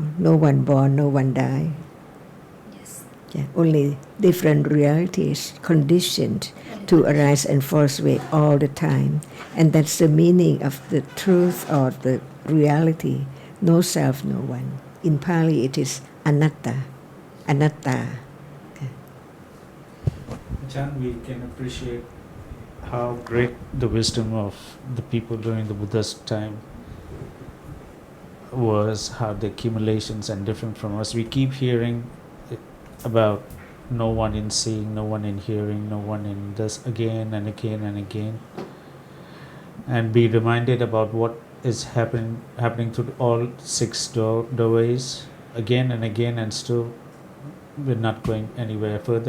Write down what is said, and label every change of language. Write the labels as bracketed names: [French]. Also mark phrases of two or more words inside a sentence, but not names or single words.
[English] No one born, no one die. Yes. Yeah. Only different realities conditioned to arise and fall away all the time. And that's the meaning of the truth or the reality. No self, no one. In Pali, it is anatta. Anatta. Ajarn, we can appreciate how great the wisdom of the people during the Buddha's time was, how the accumulations and different from us. We keep hearing about no one in seeing, no one in hearing, no one in this again and again and again, and be reminded about what is happening to all six doorways again and again, and still we're not going anywhere further.